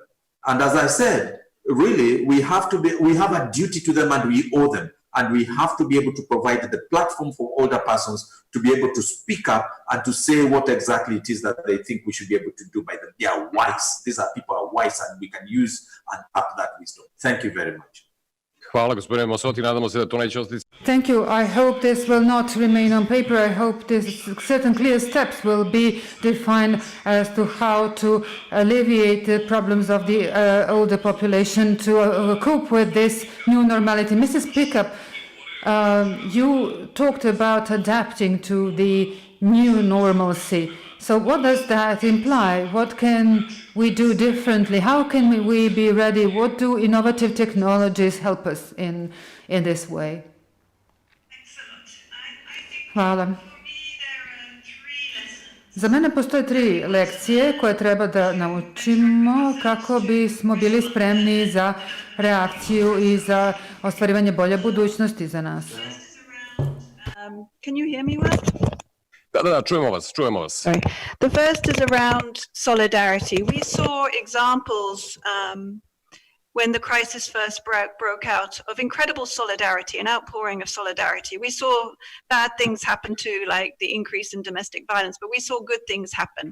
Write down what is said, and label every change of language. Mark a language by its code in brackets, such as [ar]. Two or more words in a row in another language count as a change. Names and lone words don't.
[en] And as I said, really, we have a duty to them and we owe them. And we have to be able to provide the platform for older persons to be able to speak up and to say what exactly it is that they think we should be able to do by them. They are wise. These are people who are wise and we can use and tap that wisdom. Thank you very much. [sr] Hvala, gospodine Mosoti. Nadamo se da to neće ostati. [en] Thank you. I hope this will not remain on paper. I hope certain clear steps will be defined as to how to alleviate the problems of the older population to cope with this new normality. Mrs. Pickup, you talked about adapting to the new normalcy. So what does that imply? What can we do differently? How can we be ready? What do innovative technologies help us in this way? [sr] Hvala. Za mene postoje 3 lekcije koje treba da naučimo kako bismo bili spremni za reakciju i za ostvarivanje bolje budućnosti za nas. [en] Can you hear me well? [sr] Da, čujemo vas. [en] Sorry. The first is around solidarity. We saw examples when the crisis first broke out of incredible solidarity, an outpouring of solidarity. We saw bad things happen too, like the increase in domestic violence, but we saw good things happen.